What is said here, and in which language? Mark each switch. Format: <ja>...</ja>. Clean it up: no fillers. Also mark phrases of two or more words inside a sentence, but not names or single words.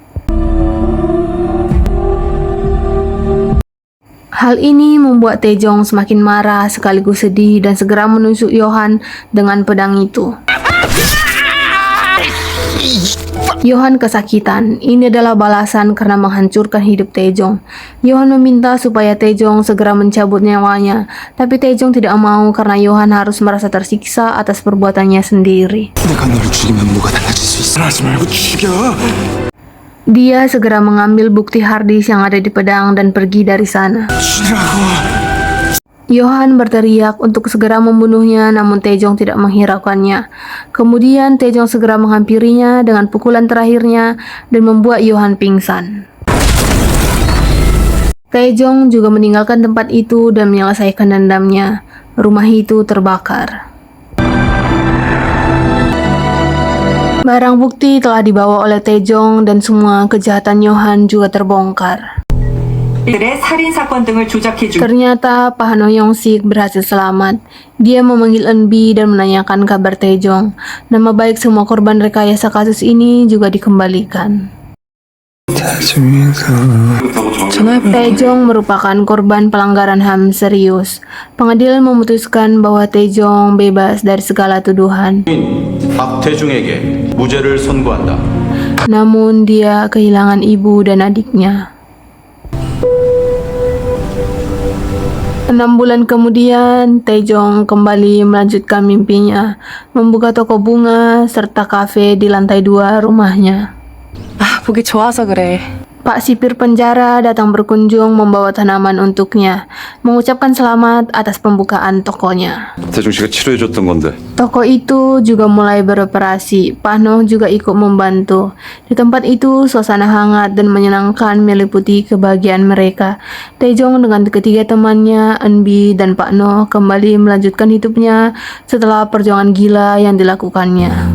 <id>Hal ini membuat Taejong semakin marah sekaligus sedih dan segera menusuk Yohan dengan pedang itu. Johan kesakitan. Ini adalah balasan karena menghancurkan hidup Taejong. Johan meminta supaya Taejong segera mencabut nyawanya, tapi Taejong tidak mau karena Johan harus merasa tersiksa atas perbuatannya sendiri.</id> <ko>내가 널 죽이면 뭐가 달라질 수 있어? 하지 말고 죽여.</ko> <id>Dia segera mengambil bukti harddisk yang ada di pedang dan pergi dari sana.</id> <ko>죽이라고.</ko> <id>Johan berteriak untuk segera membunuhnya, namun Taejong tidak menghiraukannya. Kemudian Taejong segera menghampirinya dengan pukulan terakhirnya dan membuat Johan pingsan. Taejong juga meninggalkan tempat itu dan menyelesaikan dendamnya. Rumah itu terbakar. Barang bukti telah dibawa oleh Taejong dan semua kejahatan Johan juga terbongkar.</id> <ko>들의 살인 사건 등을 조작해 준</ko> <id>Ternyata Pak No Yong Sik berhasil selamat. Dia memanggil Eunbi dan menanyakan kabar Taejong. Nama baik semua korban rekayasa kasus ini juga dikembalikan. Taejong merupakan korban pelanggaran HAM serius. Pengadilan memutuskan bahwa Taejong bebas dari segala tuduhan.</id> <ko>박태중에게 무죄를 선고한다.</ko> <id>Namun dia kehilangan ibu dan adiknya. 6 bulan kemudian, Taejong kembali melanjutkan mimpinya, membuka toko bunga serta kafe di lantai 2 rumahnya.</id> <ko>아, 보기 좋아서 그래.</ko> <id>Pak sipir penjara datang berkunjung membawa tanaman untuknya, mengucapkan selamat atas pembukaan tokonya.</id> <ko>태중 씨가 치료해줬던 건데.</ko> <id>Toko itu juga mulai beroperasi. Pak Noh juga ikut membantu. Di tempat itu, suasana hangat dan menyenangkan meliputi kebahagiaan mereka. Taejong dengan ketiga temannya, Eunbi dan Pak Noh, kembali melanjutkan hidupnya setelah perjuangan gila yang dilakukannya.</id>